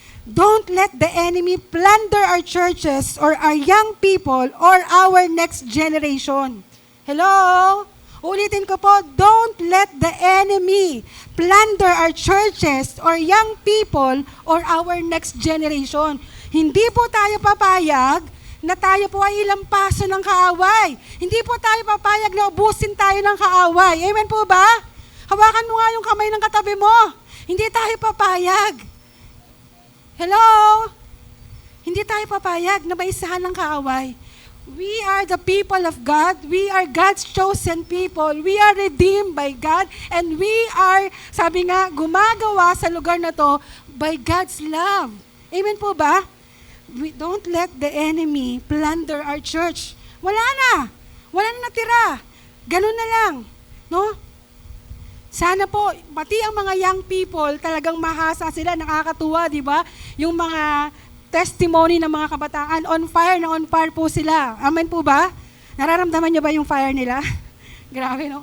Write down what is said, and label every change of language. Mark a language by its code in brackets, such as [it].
[en] Don't let the enemy plunder our churches or our young people or our next generation. Hello? Ulitin ko po, don't let the enemy plunder our churches or young people or our next generation. [tl] Hindi po tayo papayag na tayo po ay ilampaso ng kaaway. Hindi po tayo papayag na ubusin tayo ng kaaway. Amen po ba? Hawakan mo nga yung kamay ng katabi mo. Hindi tayo papayag. Hello? Hindi tayo papayag na maisahan ng kaaway. [en] We are the people of God. We are God's chosen people. We are redeemed by God. And we are, [tl] sabi nga, gumagawa sa lugar na to [en] by God's love. [tl] Amen po ba? [en] We don't let the enemy plunder our church. [tl] Wala na. Wala na natira. Ganun na lang. No? Sana po, pati ang mga young people, talagang mahasa sila, nakakatuwa, di ba? Yung mga testimony ng mga kabataan, on fire po sila. Amen po ba? Nararamdaman niyo ba yung fire nila? Grabe, no?